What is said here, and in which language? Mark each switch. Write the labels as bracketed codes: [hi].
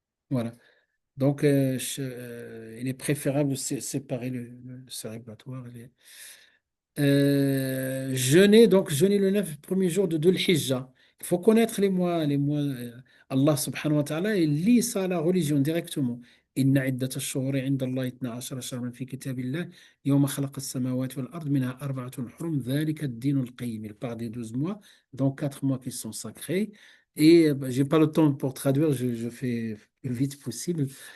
[fr] Voilà. Donc, il est préférable de séparer le cérébratoire. Jeûner le 9 premiers jours de Dhul Hijjah. Il faut connaître les mois. Allah subhanahu wa ta'ala, il lit ça à la religion directement. [ar] إن عدة الشهور عند الله 12 شهرا في كتاب الله يوم خلق السماوات والأرض منها 4 حرم ذلك الدين القيم. [fr] Il parle des 12 mois, donc 4 mois qui sont sacrés. Et j'ai pas le temps pour traduire, je fais le vite possible.